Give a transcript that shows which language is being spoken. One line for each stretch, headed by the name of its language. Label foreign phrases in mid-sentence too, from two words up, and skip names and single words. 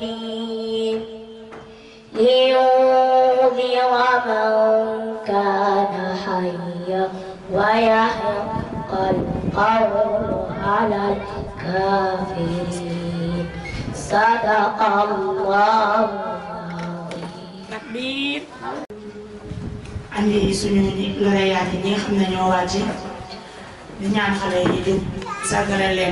Arabic: الدين لينذر من كان حيا ويحق القول على الكافرين صدق الله
Wolof: takbir andi suñu lauréat yi nga xam ne ñoo wàcc di ñaan xale yi di sàggale leen